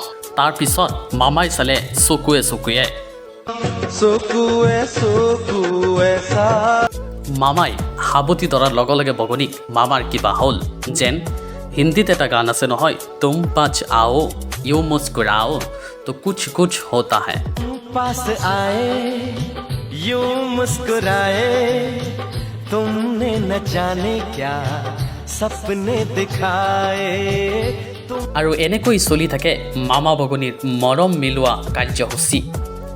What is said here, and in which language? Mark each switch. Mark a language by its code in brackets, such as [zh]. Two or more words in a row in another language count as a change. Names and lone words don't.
[as] তাৰপিছত মামাই চালে চকুৱে চকুৱে মামাই সাৱটি ধৰাৰ লগে লগে বগনিক মামাৰ কিবা হ'ল যেন। হিন্দীত এটা গান আছে নহয়, [hi] तुम पास आओ यूं मुस्कुराओ तो कुछ कुछ होता है। पास आए यूं मुस्कुराए, तुमने न जाने क्या सपने दिखाए। [as] আৰু এনেকৈ চলি থাকে মামা বগনিৰ মৰম মিলোৱা কাৰ্যসূচী।